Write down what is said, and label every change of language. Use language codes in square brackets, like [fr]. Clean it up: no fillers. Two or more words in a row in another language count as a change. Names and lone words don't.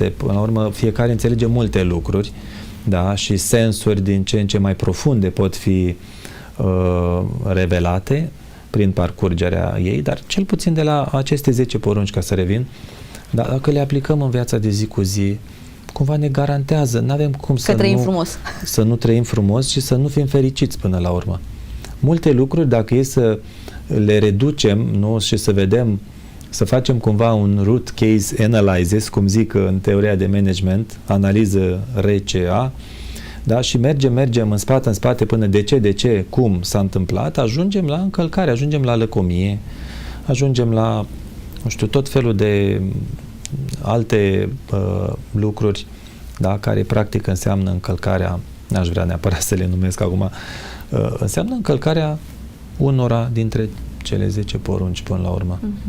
[ro] Până la urmă, fiecare înțelege multe lucruri, da, și sensuri din ce în ce mai profunde pot fi revelate prin parcurgerea ei, dar cel puțin de la aceste 10 porunci, ca să revin, dar dacă le aplicăm în viața de zi cu zi, cumva ne garantează, n-avem cum să nu trăim frumos și să nu fim fericiți până la urmă. Multe lucruri, dacă e să le reducem, nu, și să vedem, să facem cumva un [en] root case analysis, [ro] cum zic în teoria de management, analiză RCA, da, și mergem în spate până de ce, cum s-a întâmplat, ajungem la încălcare, ajungem la lăcomie, ajungem la, nu știu, tot felul de alte lucruri, da, care practic înseamnă încălcarea, n-aș vrea neapărat să le numesc acum, înseamnă încălcarea unora dintre cele 10 porunci până la urmă.